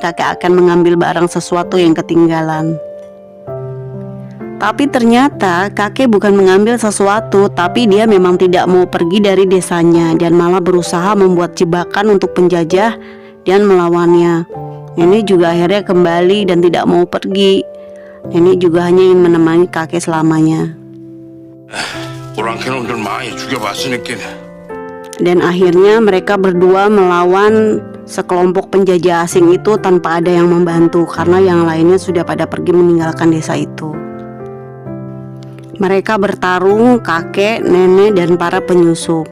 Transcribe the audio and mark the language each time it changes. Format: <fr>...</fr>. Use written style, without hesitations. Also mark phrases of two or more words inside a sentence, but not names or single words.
<id>Kakek akan mengambil barang sesuatu yang ketinggalan. Tapi ternyata kakek bukan mengambil sesuatu, tapi dia memang tidak mau pergi dari desanya dan malah berusaha membuat jebakan untuk penjajah dan melawannya. Nenek juga akhirnya kembali dan tidak mau pergi. Nenek juga hanya ingin menemani kakek selamanya.</id> <ko>오랑캐놈들 많이 죽여봤으니까</ko> <id>Dan akhirnya mereka berdua melawan sekelompok penjajah asing itu tanpa ada yang membantu, karena yang lainnya sudah pada pergi meninggalkan desa itu. Mereka bertarung, kakek, nenek, dan para penyusup.</id>